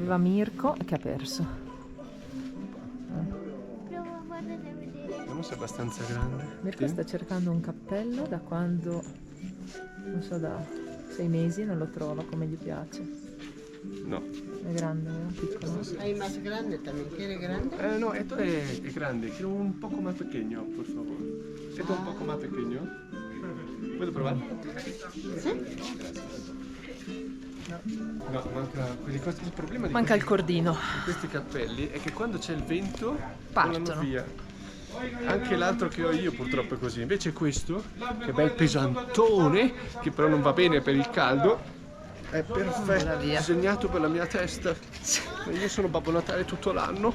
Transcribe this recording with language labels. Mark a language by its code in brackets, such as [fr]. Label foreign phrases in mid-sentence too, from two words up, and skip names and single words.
[it] aveva Mirko e che ha perso. Vediamo se è abbastanza grande. Mirko Sì. sta cercando un cappello da quando, non so, da 6 mesi non lo trova come gli piace. No. È grande, è piccolo. [es] Hay más grande también. ¿Quiere grande? No, esto es grande. Quiero un poco más pequeño, por favor. Esto es un poco más pequeño. ¿Puedo probar? No, [it] manca quelle cose. Il problema di Manca il cordino. questi cappelli è che quando c'è il vento Partono. volano via. Anche l'altro che ho io purtroppo è così. Invece questo, che è bel pesantone, che però non va bene per il caldo, è Vola perfetto, via. disegnato per la mia testa. Io sono Babbo Natale tutto l'anno.